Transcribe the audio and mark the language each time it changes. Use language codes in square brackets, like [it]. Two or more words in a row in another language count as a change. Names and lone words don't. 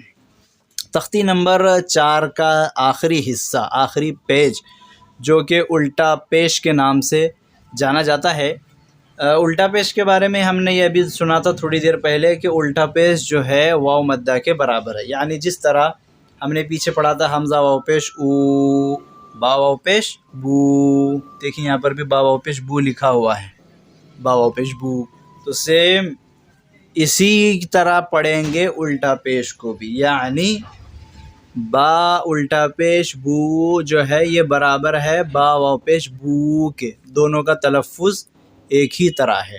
[ur] تختی نمبر 4 کا آخری حصہ، آخری پیج، جو کہ الٹا پیش کے نام سے جانا جاتا ہے. الٹا پیش کے بارے میں ہم نے یہ بھی سنا تھا تھوڑی دیر پہلے کہ الٹا پیش جو ہے واو مدہ کے برابر ہے، یعنی جس طرح ہم نے پیچھے پڑھا تھا حمزہ واو پیش او، با واو پیش بو، دیکھیں یہاں پر بھی با واو پیش بو لکھا ہوا ہے، با واو پیش بو. تو سیم اسی طرح پڑھیں گے الٹا پیش کو بھی، یعنی با الٹا پیش بو جو ہے یہ برابر ہے با واو پیش بو کے، دونوں کا تلفظ ایک ہی طرح ہے.